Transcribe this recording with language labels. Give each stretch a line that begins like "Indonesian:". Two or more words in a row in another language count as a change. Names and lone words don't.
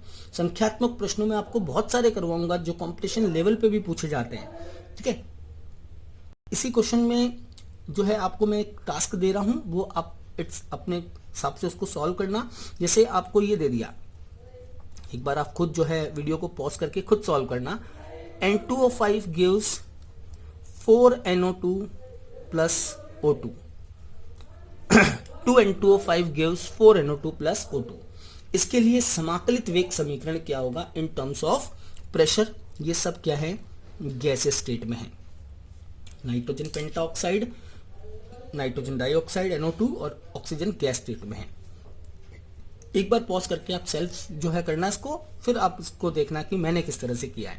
Hindi: संख्यात्मक प्रश्नों में आपको बहुत सारे करवाऊंगा जो
English: competition level
Hindi: पे भी पूछे जाते हैं। ठीक है, इसी क्वेश्चन में जो है आपको मैं एक टास्क दे रहा हूं, वो आप अपने हिसाब से उसको सॉल्व करना। जैसे आपको ये दे दिया, एक बार आप खुद जो है वीडियो को पॉज करके खुद सॉल्व करना।
English: N2O5 gives 4NO2 plus O2 2N2O5 gives 4NO2 plus O2।
Hindi: इसके लिए समाकलित वेग समीकरण क्या होगा
English: in terms of pressure.
Hindi: ये सब क्या है,
English: gases state
Hindi: में है,
English: nitrogen pentoxide, nitrogen dioxide NO2
Hindi: और
English: oxygen gas state
Hindi: में है। एक बार पॉज करके आप सेल्फ जो है करना इसको, फिर आप इसको देखना कि मैंने किस तरह से किया है।